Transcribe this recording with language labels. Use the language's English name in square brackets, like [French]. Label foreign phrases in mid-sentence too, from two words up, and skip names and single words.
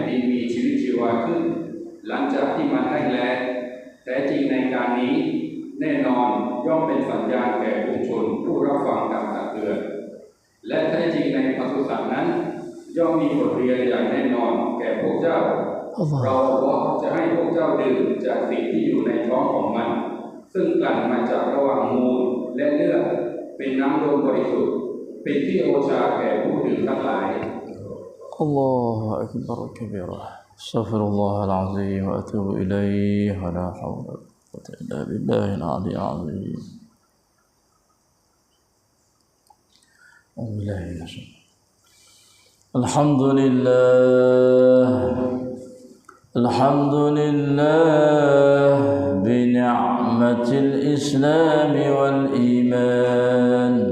[Thai] ดินมีชีวิตชีวาขึ้นหลังจากที่มันแห้งแล้งแท้จริงในการนี้แน่นอนย่อมเป็นสัญญาณแก่ผู้ชนผู้รับฟังการตักเตือนและแท้จริงในปศุสัตว์นั้นย่อมมีบทเรียนอย่างแน่นอนแก่พวกเจ้าเราจะให้พวกเจ้าดื่มจากสิ่งที่อยู่ในท้องของมันซึ่งกลั่นมาจากระหว่างมูลและเลือดเป็นน้ำนมบริสุทธิ์เป็นที่โอชาแก่ผู้ดื่มทั้งหลาย [Arabic] الله أكبر كبيرا استغفر الله العظيم وأتوب إليه ولا حول ولا قوة إلا بالله العلي العظيم الحمد لله بنعمة الإسلام والإيمان